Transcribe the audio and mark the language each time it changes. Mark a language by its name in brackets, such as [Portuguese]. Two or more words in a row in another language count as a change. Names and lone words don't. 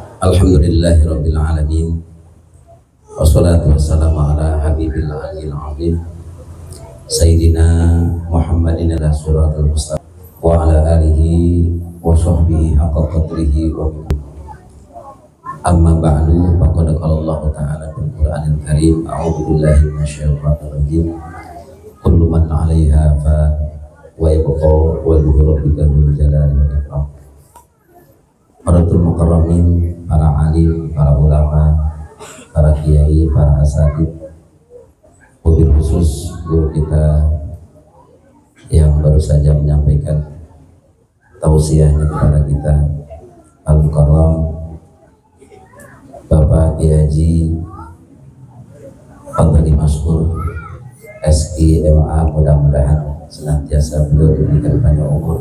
[Arabic] الحمد لله رب العالمين. والصلاة والسلام على الحبيب العلي العظيم سيدنا محمد على سورة المستقيم وعلى آله وصحبه حق قدره وأما بعد. فقد قال الله تعالى في القرآن الكريم، أعوذ بالله من الشيطان الرجيم. كل من عليها فا ويبقى وجه ربك ذو الجلال والإكرام. [Indonesian] Para mukarramin, para alim, para ulama, para kiai, para asatidz, [Arabic] وبالخصوص [Indonesian] guru kita yang baru saja menyampaikan tausiahnya kepada kita, Al-Mukarram Bapak Kiai Haji Fadli Maskur SIMA, mudah-mudahan senantiasa beliau diberikan panjang umur,